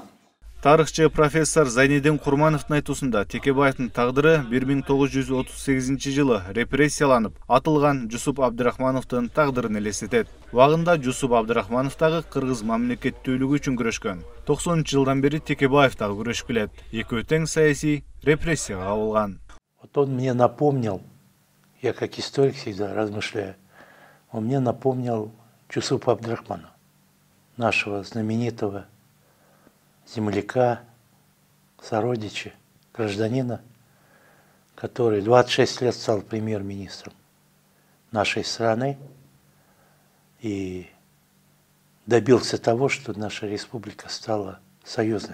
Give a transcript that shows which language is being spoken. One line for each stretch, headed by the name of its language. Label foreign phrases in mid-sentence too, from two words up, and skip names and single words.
Kyrgyz: Тарыхчы профессор Зайнидин Курмановдун айтуусунда Текебаевдин тагдыры 1938 жылы репрессияланып, атылган Жусуп Абдрахмановдун тагдырын элестетет. Убагында Жусуп Абдрахманов дагы кыргыз мамлекеттүүлүгү үчүн күрөшкөн. 90-жылдан бери Текебаев дагы күрөшүп келет. Экөө тең саясий репрессияга кабылган.
Russian: Вот он мне напомнил, я как историк всегда размышляю, он мне напомнил Жусупа Абдрахманова, нашего знаменитого земляка, сородича, гражданина, который 26 лет стал премьер-министром нашей страны и добился того, что наша республика стала союзной.